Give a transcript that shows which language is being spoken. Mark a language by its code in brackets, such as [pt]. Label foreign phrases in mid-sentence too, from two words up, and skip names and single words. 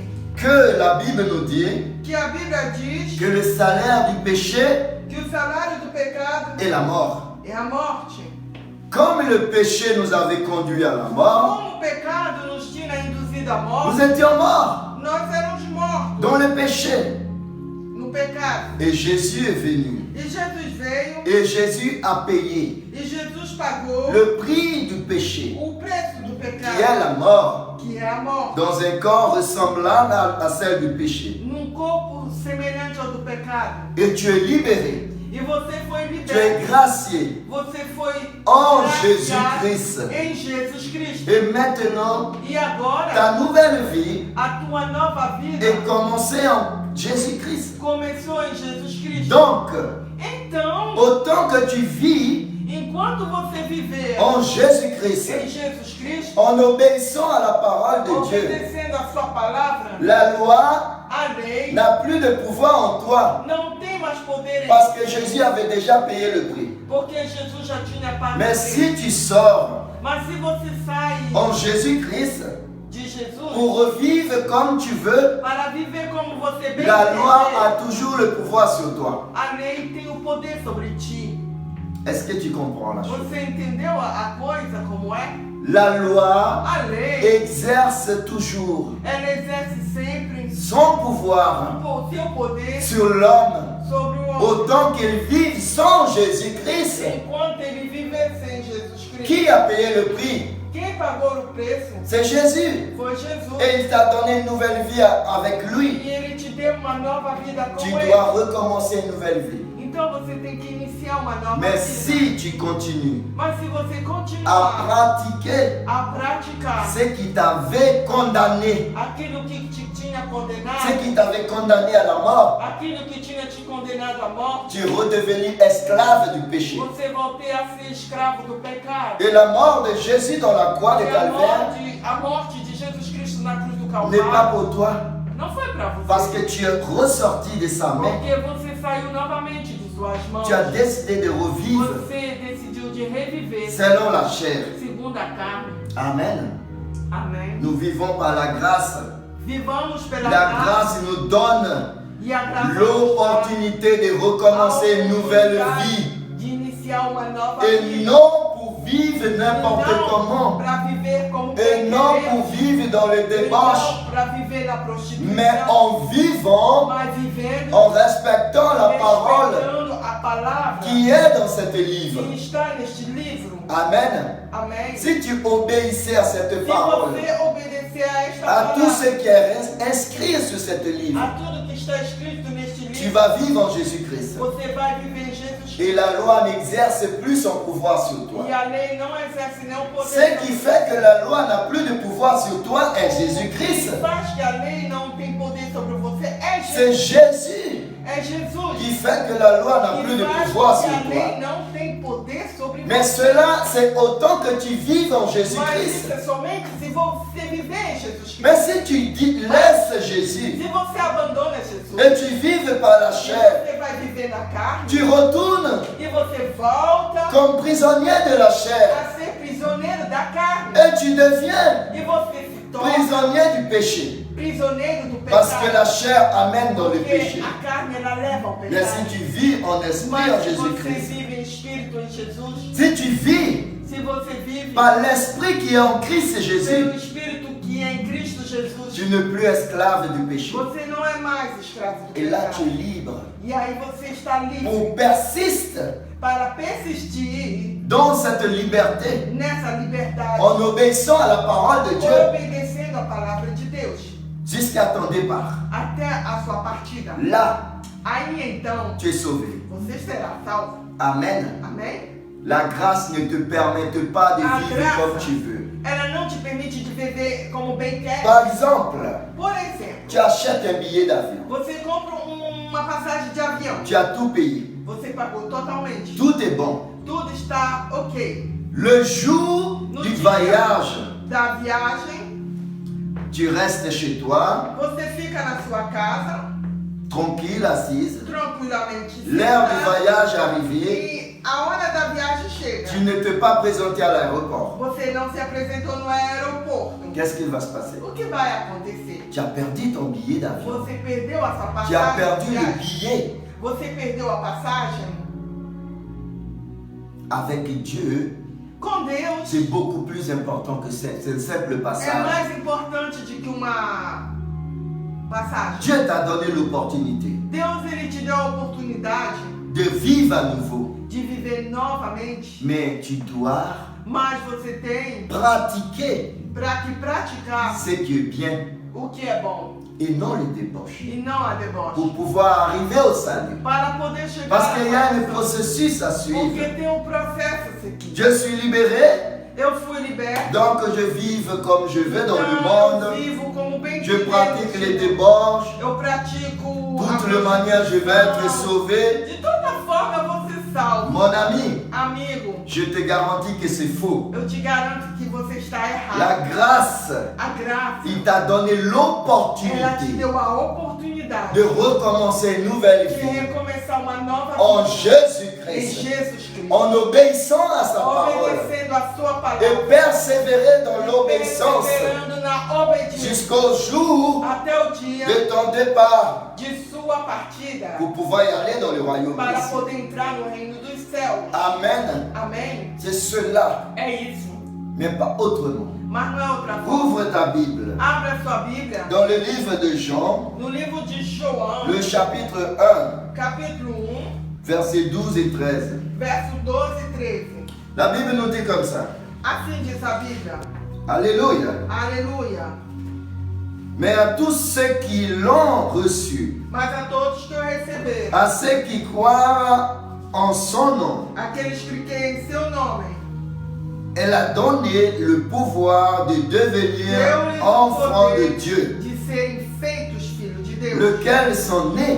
[fr] que la Bible nous dit [pt] que a Bíblia diz [fr] que le salaire du péché [pt] que o salário do pecado [fr] est la mort. [pt] é a morte. [fr] Comme le péché nous avait conduit à la mort, [pt] Como o pecado nos tinha induzido à [fr] nous [pt] morte, [fr] étions morts [pt] nós éramos mortos [fr] dans le péché. [pt] no pecado. [fr] Et Jésus est venu. [pt] E Jesus veio [fr] Et Jésus a payé [pt] e Jesus pagou [fr] le prix du péché, [pt] o preço do [fr] qui est [pt] pecado, [fr] la mort, [pt] que é a morte. [fr] dans un corps ressemblant à celle du péché. [pt] Num corpo semelhante ao do pecado. [fr] Et tu es libéré [pt] E E você foi [fr] Tu es [pt] liberto. [fr] gracié [pt] Você foi [fr] en [pt] graciado [fr] Jésus-Christ. [pt] em Jesus Cristo. [fr] Et maintenant, [pt] E agora, [fr] ta nouvelle vie [pt] a tua nova vida [fr] est commencée en Jésus-Christ. [pt] começou em Jesus Cristo. [fr] Donc, [pt] Então, [fr] autant que tu vis [pt] enquanto você viver [fr] en Jésus-Christ, [pt] em Jesus Cristo, [fr] en obéissant à la parole de Dieu, [pt] obedecendo a sua palavra, [fr] la loi [pt] a lei [fr] n'a plus de pouvoir en toi. [pt] não tem mais poder em [fr] Parce que Jésus avait déjà payé le prix. [pt] porque Jesus já tinha pago. [fr] Mais [pt] o [fr] si [pt] preço. [fr] tu sors [pt] Mas se você sai [fr] en Jésus-Christ [pt] de Jesus [fr] pour revivre comme tu veux, [pt] para viver como você bem [fr] la loi [pt] entender, [fr] a toujours le pouvoir sur toi. [pt] a lei tem o poder sobre ti. [fr] Est-ce que tu comprends la chose? [pt] Você entendeu a coisa como é? [fr] La loi [pt] A lei, [fr] exerce toujours [pt] ela exerce sempre [fr] son pouvoir [pt] o seu poder [fr] sur l'homme [pt] sobre o homem. [fr] autant qu'il vive sans Jésus-Christ. [pt] Enquanto ele viver sem Jesus Cristo. [fr] Qui a payé le prix? [pt] Quem pagou o preço [fr] C'est Jésus. [pt] foi Jesus. [fr] Et il t'a donné une nouvelle vie avec lui. [pt] E ele te deu uma nova vida com [fr] Tu [pt] ele. [fr] dois recommencer une nouvelle vie. [pt] Então você tem que iniciar uma nova [fr] Mais [pt] vida. [fr] si tu continues [pt] Mas se você [fr] à [pt] continuar [fr] pratiquer [pt] a praticar [fr] ce qui t'avait condamné, [pt] aquilo que te tinha [fr] ce [pt] condenado, [fr] qui t'avait condamné à la mort, [pt] aquilo que tinha te condenado à morte, [fr] tu es redevenu esclave du péché. [pt] você voltei a ser escravo do pecado. [fr] Et la mort de Jésus dans la croix de [pt] E [fr] Calvaire [pt] a morte de Jesus Cristo na cruz do [fr] n'est pas [pt] Calvário [fr] pour toi, [pt] não foi para você. [fr] parce que tu es ressorti de sa main. [pt] Porque você saiu novamente de suas mãos. [fr] Tu as décidé de revivre [pt] Você decidiu de reviver [fr] selon la chair. [pt] segundo a carne. [fr] Amen. [pt] Amém. [fr] Nous vivons par la grâce. [pt] Vivamos pela [fr] La [pt] graça. [fr] grâce nous donne [pt] E a graça [fr] l'opportunité de recommencer une nouvelle vie. [pt] de iniciar uma nova [fr] Et [pt] vida. [fr] non pour vivre n'importe comment. [pt] Para viver como [fr] Et non [pt] querer. [fr] pour vivre dans le débauche. [pt] Para viver na prostituição. [fr] Mais en vivant, [pt] Mas vivendo. [fr] en respectant la parole [pt] Respeitando a palavra [fr] qui est dans cet livre. [pt] que está neste livro. [fr] Amen. [pt] Amém. [fr] Si tu obéissais à cette [pt] Se [fr] parole, [pt] você obedecer a esta [fr] à [pt] palavra, [fr] tout ce qui est inscrit sur cet livre, [pt] a tudo que está escrito neste [fr] tu [pt] livro, [fr] vas vivre en Jésus-Christ. [pt] você vai viver em Jesus Cristo. [fr] Et la loi n'exerce plus son pouvoir sur toi. [pt] E a lei não exerce nenhum poder. [fr] Ce qui fait que la loi n'a plus de pouvoir sur toi est Jésus-Christ. [pt] O que faz que a lei não tem poder sobre você é [fr] C'est [pt] Jesus. [fr] Jésus [pt] É Jesus. [fr] qui fait que la loi n'a plus [pt] Que [fr] de [pt] faz [fr] pouvoir [pt] que [fr] sur [pt] a [fr] toi. [pt] lei não tem poder sobre [fr] Mais [pt] você. [fr] cela, c'est autant que tu vives en [pt] Mas [fr] Jésus-Christ. [pt] isso é somente se você viver em Jesus Cristo. [fr] Mais si tu laisses Jésus [pt] Se você abandona Jesus, [fr] et tu vives par la chair, [pt] você vai viver na carne [fr] tu retournes [pt] e você volta [fr] comme prisonnier de la chair [pt] a ser prisioneiro da carne. [fr] et tu deviens [pt] E você se torna [fr] prisonnier du péché. [pt] prisioneiro do [fr] Parce [pt] pecado. [fr] que la chair amène dans le [pt] Porque [fr] péché. [pt] a carne ela leva ao [fr] Mais [pt] pecado. [fr] si tu vis en esprit [pt] Mas [fr] en [pt] se você [fr] Jésus-Christ, [pt] vive em espírito em Jesus, [fr] si tu vis [pt] se você vive [fr] par l'esprit qui est en Christ [pt] pelo [fr] Jésus, [pt] espírito que é em Cristo Jesus, [fr] tu n'es plus esclave du péché. [pt] você não é mais escravo do [fr] Et là, tu es [pt] pecado. [fr] libre. [pt] E aí você está livre [fr] On persiste [pt] para persistir [fr] dans cette liberté [pt] nessa liberdade, [fr] en obéissant à la parole de Dieu [pt] obedecendo a palavra de Deus [fr] jusqu'à ton départ. [pt] até a sua partida. [fr] Là, [pt] Aí então [fr] tu es sauvé. [pt] você será salvo. [fr] Amen. [pt] Amém? [fr] La grâce ne te permet pas de [pt] A [fr] vivre [pt] graça, [fr] comme tu veux. [pt] ela não te permite de viver como bem quer. [fr] Par exemple, [pt] Por exemplo, [fr] tu achètes un billet d'avion. [pt] você compra uma passagem de avião. [fr] Tu as tout payé. [pt] Você pagou totalmente. [fr] Tout est bon. [pt] Tudo está ok. [fr] Le jour [pt] No [fr] du [pt] dia [fr] voyage, [pt] da viagem, [fr] tu restes chez toi, [pt] você fica na sua casa, [fr] tranquille, assise. [pt] tranquilamente. [fr] L'heure du [pt] sentada, [fr] voyage est arrivée. [pt] E a hora da viagem chega. [fr] Tu ne t'es pas présenté à l'aéroport. [pt] Você não se apresentou no aeroporto. [fr] Qu'est-ce qui va se passer? [pt] O que vai acontecer? [fr] Tu as perdu ton billet d'avion. [pt] Você perdeu a sua [fr] Tu as [pt] passagem. [fr] perdu [pt] de [fr] le [pt] viagem. [fr] billet. [pt] Você perdeu a passagem. [fr] Avec Dieu, [pt] Com Deus [fr] c'est beaucoup plus important que ce simple [pt] é [fr] passage. [pt] mais importante do que uma passagem. [fr] Dieu t'a donné l'opportunité [pt] Deus ele te deu a oportunidade [fr] de vivre à nouveau. [pt] de viver novamente, [fr] Mais tu dois [pt] mas você tem [fr] pratiquer [pt] para que praticar [fr] ce qui est bien. [pt] o que é bom. [fr] et non les débauches. [pt] e não a deboche. [fr] Pour pouvoir arriver au salut. [pt] Para poder chegar [fr] Parce qu'il y a [pt] à [fr] un [pt] salvação. [fr] processus à [pt] Porque [fr] suivre. [pt] tem um processo a seguir. [fr] Je suis libéré, [pt] Eu fui liberto. [fr] donc je vive comme je veux dans le [pt] Então, eu [fr] monde. [pt] vivo como bem [fr] Je pratique les débauches. [pt] Eu pratico [fr] Toutes les manières, je vais être sauvé. [pt] De toda forma, eu vou ser salvo. [fr] Mon ami, [pt] Amigo, [fr] je te garantis que c'est faux. [pt] eu te garanto que você está errado. [fr] La grâce, [pt] A graça, [fr] il t'a donné [pt] ela te [fr] l'opportunité [pt] deu a oportunidade [fr] de recommencer une nouvelle [pt] de [fr] vie [pt] recomeçar uma nova [fr] en [pt] vida em [fr] Jésus-Christ, [pt] Jesus Cristo. [fr] en obéissant à sa parole [pt] Obedecendo a sua palavra. [fr] et persévérer dans l'obéissance [pt] Perseverando na obediência. [fr] jusqu'au jour [pt] Até o dia [fr] de ton départ [pt] de sua partida. [fr] pour pouvoir y aller dans le royaume [pt] Para [fr] des cieux. [pt] poder entrar no reino dos céus. [fr] Amen. [pt] Amém? [fr] C'est cela, [pt] É isso. [fr] mais pas autrement. [pt] Mas não é outra forma. [fr] Ouvre ta Bible [pt] Abra sua Bíblia [fr] dans le livre de Jean, [pt] no livro de João, [fr] le chapitre 1, [pt] capítulo 1, [fr] versets 12 et 13. [pt] verso 12 e 13. [fr] La Bible nous dit comme ça. [pt] Assim diz a Bíblia. [fr] Alléluia. [pt] Aleluia. [fr] Mais à tous ceux qui l'ont reçu, [pt] Mas a todos que o receberam, [fr] à ceux qui croient en son nom, [pt] aqueles que creem em seu nome, [fr] elle a donné le pouvoir de devenir [pt] deu-lhes o [fr] enfants de [pt] poder [fr] Dieu, [pt] de serem feitos filhos de Deus, [fr] lesquels sont nés,